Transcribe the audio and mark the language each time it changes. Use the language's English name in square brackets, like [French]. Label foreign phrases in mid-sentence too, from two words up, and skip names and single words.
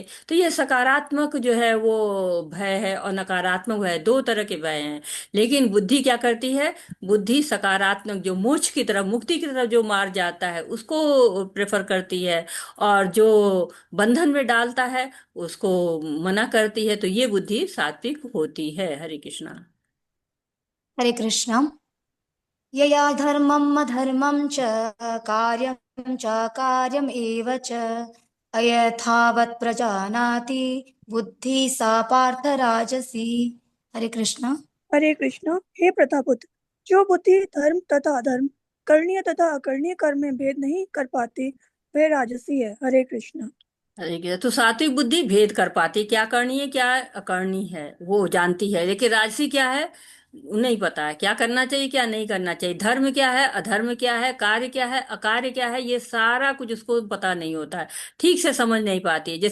[Hindi] तो ये सकारात्मक जो है वो भय है, और नकारात्मक भय, दो तरह के भय हैं। लेकिन बुद्धि क्या करती है, बुद्धि सकारात्मक जो मोक्ष की तरफ, मुक्ति की तरफ जो मार्ग जाता है उसको प्रेफर करती है, और जो बंधन में डालता है उसको मना करती है। तो ये बुद्धि सात्विक होती है। हरे कृष्णा। हरे कृष्ण। [Sanskrit] यया धर्मम् अधर्मं च कार्यं च कार्यम् एव च अयथावत् प्रजानाति बुद्धि सा पार्थ राजसी। [Hindi] हरे कृष्ण। हरे कृष्ण। हे प्रतापुत्र, जो बुद्धि धर्म तथा अधर्म, करणीय तथा अकरणीय कर्म में भेद नहीं कर पाती, वह राजसी है। हरे कृष्ण। अरे क्या, तो सात्विक बुद्धि भेद कर पाती, क्या करनी है क्या अकरनी है वो जानती है। लेकिन राजसी क्या है, नहीं पता है क्या करना चाहिए क्या नहीं करना चाहिए, धर्म क्या है अधर्म क्या है, कार्य क्या है अकार्य क्या है, ये सारा कुछ उसको पता नहीं होता है, ठीक से समझ नहीं पाती है।